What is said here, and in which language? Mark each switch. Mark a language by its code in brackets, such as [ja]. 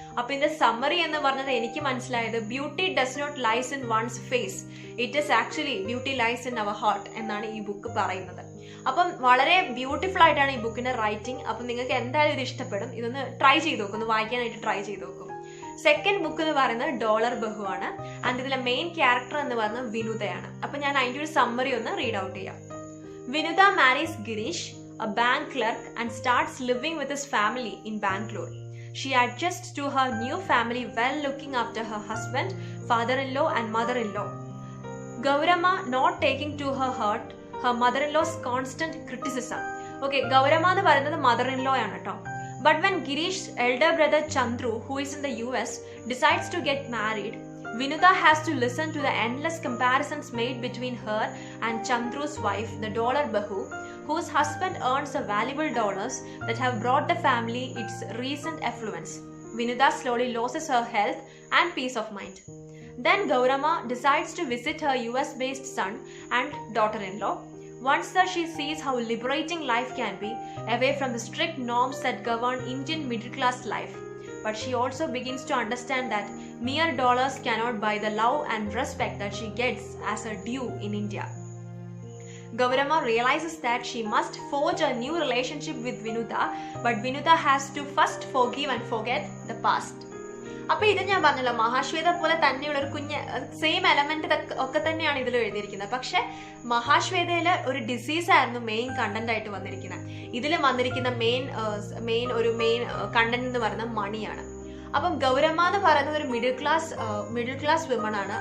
[ml] അപ്പൊ ഇതിന്റെ സമ്മറി എന്ന് പറഞ്ഞത് എനിക്ക് മനസ്സിലായത്, [en] beauty does not lies in one's face, it is actually beauty lies in our heart [ml] എന്നാണ് ഈ ബുക്ക് പറയുന്നത്. അപ്പം വളരെ ബ്യൂട്ടിഫുൾ ആയിട്ടാണ് ഈ ബുക്കിന്റെ റൈറ്റിംഗ്. അപ്പം നിങ്ങൾക്ക് എന്തായാലും ഇത് ഇഷ്ടപ്പെടും. ഇതൊന്ന് ട്രൈ ചെയ്ത് നോക്കും, ഒന്ന് വായിക്കാനായിട്ട് ട്രൈ ചെയ്ത് നോക്കും. സെക്കൻഡ് ബുക്ക് എന്ന് പറയുന്നത് ഡോളർ ബഹു ആണ്. ആൻഡ് ഇതിലെ മെയിൻ ക്യാരക്ടർ എന്ന് പറയുന്നത് വിനുതയാണ്. അപ്പൊ ഞാൻ അതിന്റെ ഒരു സമ്മറി ഒന്ന് റീഡ് ഔട്ട് ചെയ്യാം. [en] Vinutha marries Girish, a bank clerk, and starts living with his family in Bangalore. She adjusts to her new family well, looking after her husband, father-in-law and mother-in-law. Gaurama not taking to her heart her mother-in-law's constant criticism. [ml] Okay, Gaurama എന്ന് പറയുന്നത് mother-in-law ആണ് കേട്ടോ. [en] But when Girish's elder brother Chandru, who is in the US, decides to get married, Vinuta has to listen to the endless comparisons made between her and Chandru's wife, the dollar Bahu, whose husband earns the valuable dollars that have brought the family its recent affluence. Vinuta slowly loses her health and peace of mind. Then Gaurama decides to visit her US-based son and daughter-in-law. Once there, she sees how liberating life can be, away from the strict norms that govern Indian middle-class life. But she also begins to understand that mere dollars cannot buy the love and respect that she gets as her due in India. Gaurama realizes that she must forge a new relationship with Vinuta, but Vinuta has to first forgive and forget the past. [ml] അപ്പൊ ഇത് ഞാൻ പറഞ്ഞല്ലോ, മഹാശ്വേത പോലെ തന്നെയുള്ള ഒരു same element ഒക്കെ തന്നെയാണ് ഇതിൽ എഴുതിയിരിക്കുന്നത്. പക്ഷെ മഹാശ്വേതയില് ഒരു ഡിസീസ് ആയിരുന്നു മെയിൻ കണ്ടന്റ് ആയിട്ട് വന്നിരിക്കുന്നത്. ഇതിൽ വന്നിരിക്കുന്ന മെയിൻ കണ്ടന്റ് എന്ന് പറയുന്നത് മണിയാണ്. അപ്പം ഗൗരമ്മ എന്ന് പറയുന്നത് ഒരു മിഡിൽ ക്ലാസ് വിമൺ ആണ്.